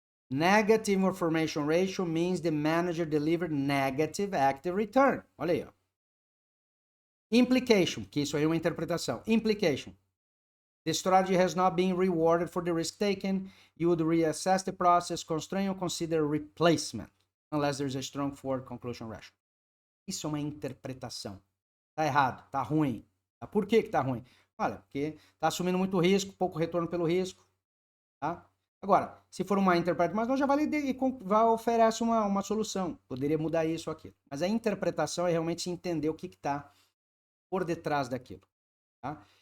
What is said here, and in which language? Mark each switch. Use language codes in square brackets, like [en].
[en] Negative information ratio means the manager delivered negative active return. [pt] Olha aí, ó. Implication, que isso aí é uma interpretação. [en] Implication. The strategy has not been rewarded for the risk taken. You would reassess the process, constrain or consider replacement, unless there is a strong forward conclusion ratio. [pt] Isso é uma interpretação. Tá errado, tá ruim. Por que tá ruim? Olha, porque tá assumindo muito risco, pouco retorno pelo risco, tá? Agora, se for uma interpretação, mas não já vai oferece uma solução. Poderia mudar isso ou aquilo. Mas a interpretação é realmente entender o que está por detrás daquilo. Tá?